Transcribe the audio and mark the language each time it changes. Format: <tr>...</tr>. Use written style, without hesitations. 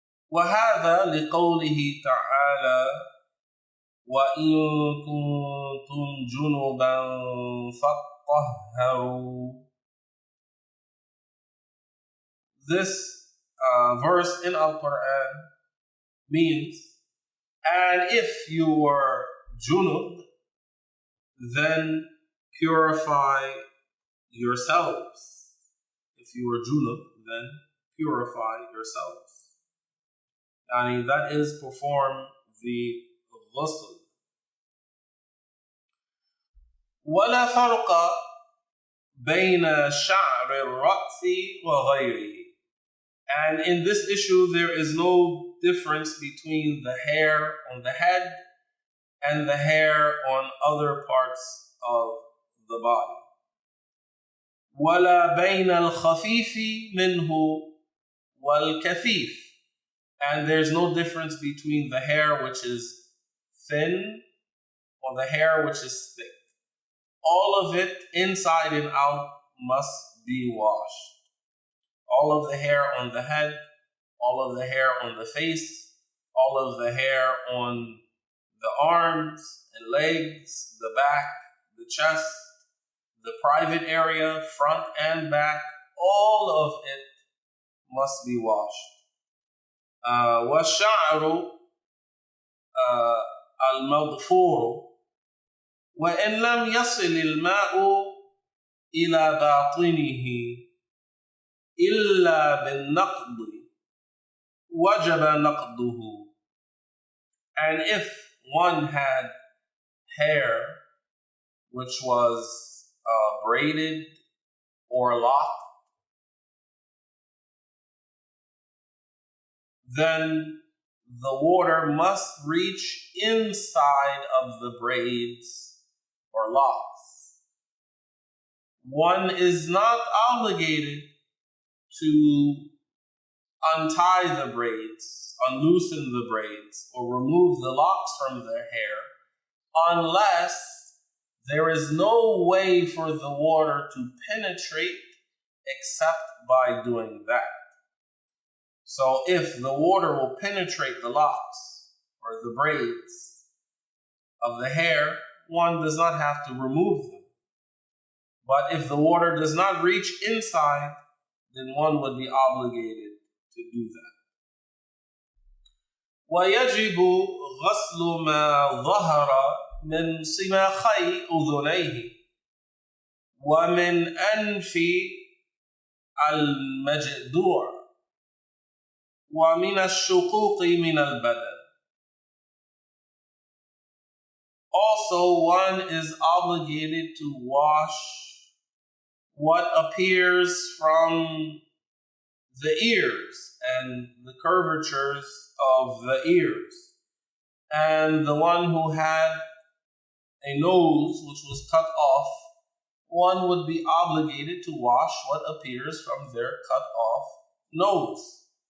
<ar>وهذا لقوله تعالى وإن كنتم جنبا فطهروا.</ar> <en>This verse in Al-Quran means, and if you were junub, then purify yourselves. If you are junub, then purify yourselves. Yani that is perform the ghusl.</en> <ar>ولا فرق بين شعر الرأس وغيره.</ar> <en>And in this issue, there is no difference between the hair on the head and the hair on other parts of the body.</en> <ar>ولا بين الخفيف منه والكثيف.</ar> <en>And there's no difference between the hair which is thin or the hair which is thick. All of it, inside and out, must be washed. All of the hair on the head, all of the hair on the face, all of the hair on the arms and legs, the back, the chest, the private area, front and back, all of it must be washed.</en> <ar>والشعر المضفور وإن لم يصل الماء إلى باطنه إلا بالنقض وجب نقضه.</ar> <en>And if one had hair which was braided or locked, then the water must reach inside of the braids or locks. One is not obligated to untie the braids, unloosen the braids, or remove the locks from their hair unless there is no way for the water to penetrate except by doing that. So if the water will penetrate the locks or the braids of the hair, one does not have to remove them. But if the water does not reach inside, then one would be obligated to do that.</en> <ar>ويجب غسل ما ظهر من صماخي أذنيه ومن أنف المجدوع ومن الشقوق من البدن.</ar> <en>Also, one is obligated to wash what appears from the ears and the curvatures of the ears. And the one who had a nose which was cut off, one would be obligated to wash what appears from their cut off nose.</en>